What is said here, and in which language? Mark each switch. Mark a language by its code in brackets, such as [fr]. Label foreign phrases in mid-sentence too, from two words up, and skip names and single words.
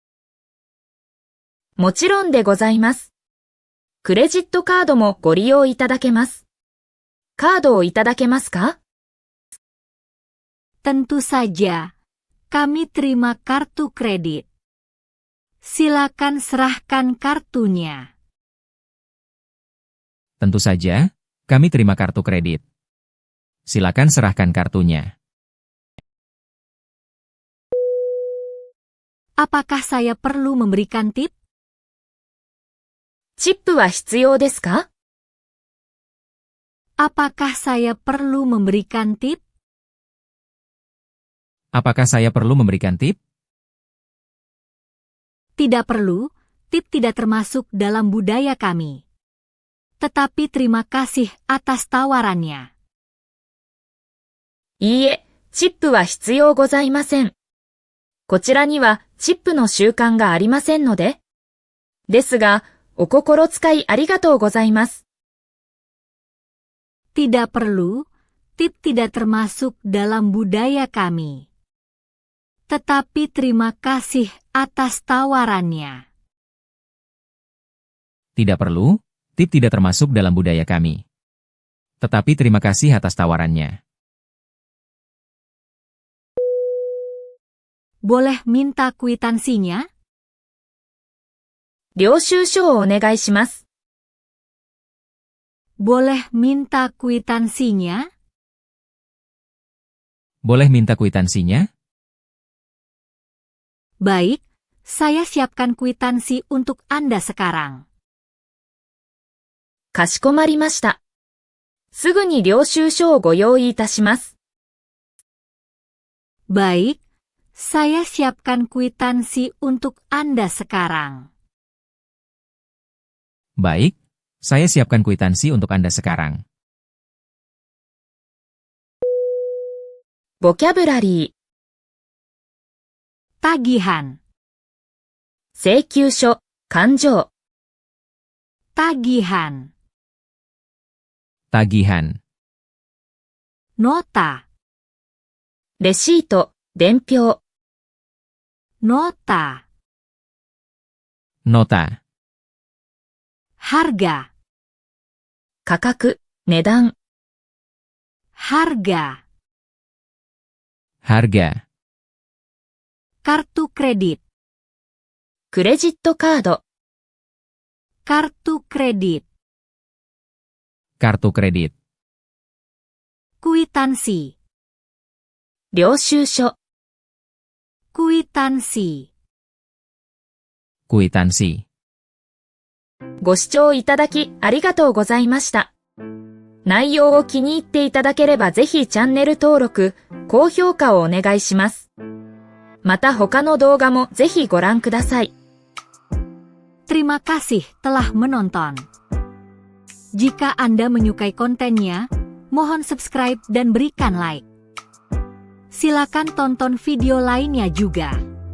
[ja] もちろんでございます。クレジットカードもご利用いただけます。カードをいただけますか？ [id] Tentu saja, kami terima kartu kredit. Silakan serahkan kartunya. Tentu saja, kami terima kartu kredit. Silakan serahkan kartunya. Apakah saya perlu memberikan tip? [ja] チップは必要ですか？ [id] Apakah saya perlu memberikan tip? Apakah saya perlu memberikan tip? Tidak perlu, tip tidak termasuk dalam budaya kami. Tetapi terima kasih atas tawarannya. [ja] いいえ、チップは必要ございません。こちらにはチップの習慣がありませんので。ですが、お心遣いありがとうございます。 [id] Tidak perlu, tip tidak termasuk dalam budaya kami. Tetapi terima kasih atas tawarannya. Tidak perlu, tip tidak termasuk dalam budaya kami. Tetapi terima kasih atas tawarannya. Boleh minta kwitansinya? [ja] 領収書をお願いします。 [id] Boleh minta kwitansinya? Boleh minta kwitansinya? Baik, saya siapkan kwitansi untuk Anda sekarang. [ja] かしこまりました。すぐに領収書をご用意いたします。 [id] Baik, Saya siapkan kwitansi untuk Anda sekarang. Baik, saya siapkan kwitansi untuk Anda sekarang. [ja] ボキャブラリー、 [id] Tagihan, [ja] 請求書、勘定、 [id] tagihan, Tagihan, nota, [ja] レシート、伝票、 [id] nota, Nota, harga, [ja] 価格、値段、 [id] harga, Harga, kartu kredit, [ja] クレジットカード、 [id] kartu kredit, Kartu kredit, kwitansi, [ja] 領収書、 [id] kwitansi. Kwitansi. [ja] ご視聴いただきありがとうございました。内容を気に入っていただければぜひチャンネル登録、高評価をお願いします。また他の動画もぜひご覧ください。 [id] Terima kasih telah menonton. Jika Anda menyukai kontennya, mohon subscribe dan berikan like. Silakan tonton video lainnya juga.